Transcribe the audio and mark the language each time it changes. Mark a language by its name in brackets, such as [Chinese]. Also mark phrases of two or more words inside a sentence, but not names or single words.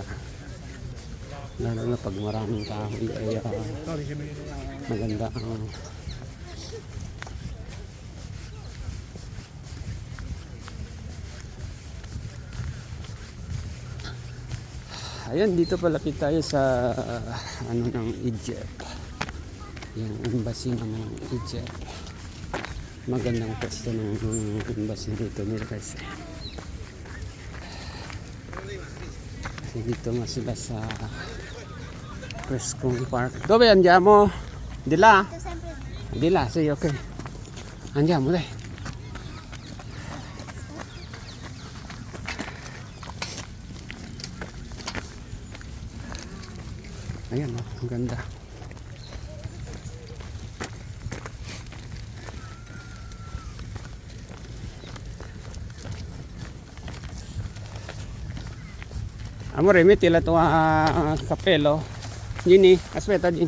[Filipino] Lalo na pag maraming kahoy kaya maganda ang ayun, dito palapit tayo sa ano ng Egypt, yung embassy ng Egypt. Magandang pwesto ng embassy dito nila guys. Kasi dito nga sila sa Frescone Park. [Italian] Dove andiamo? Di là? Sto sempre Di là, sì, ok. Andiamo, dai. [Filipino] Ayan, oh, ang ganda. [Italian] Amore, metti la tua cappello. Gini, aspetta, Gini.